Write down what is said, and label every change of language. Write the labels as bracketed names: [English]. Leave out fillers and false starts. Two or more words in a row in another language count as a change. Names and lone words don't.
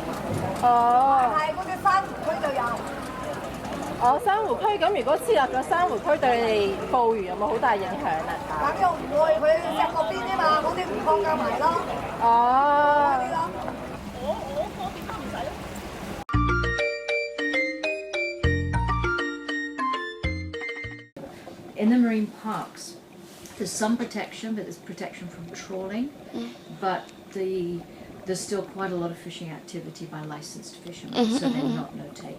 [Cantonese] 哦。係嗰隻珊瑚區就有。哦，珊瑚區咁，如果設立咗珊瑚區，對你哋捕魚有冇好大影響啊？咁又唔會，佢石嗰邊啫嘛，嗰啲唔放夾埋咯。哦。我嗰邊都唔使咯。 [English] In the marine parks, there's some protection, but there's protection from trawling, but there's still quite a lot of fishing activity by licensed fishermen, so they're not no-take.